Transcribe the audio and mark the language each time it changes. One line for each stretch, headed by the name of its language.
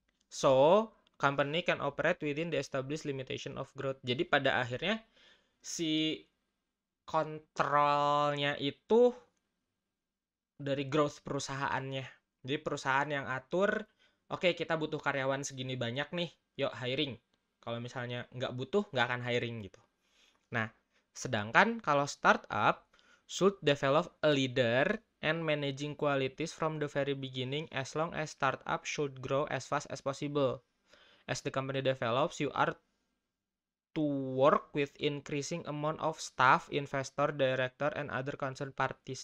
English: So, company can operate within the established limitation of growth.
Indonesian: Jadi pada akhirnya si kontrolnya itu dari growth perusahaannya. Jadi perusahaan yang atur, oke, kita butuh karyawan segini banyak nih, yuk hiring. Kalau misalnya nggak butuh, nggak akan hiring gitu. Nah, sedangkan kalau
English: startup should develop a leader and managing qualities from the very beginning as long as startup should grow as fast as possible. As the company develops, you are to work with increasing amount of staff, investor, director, and other concerned parties.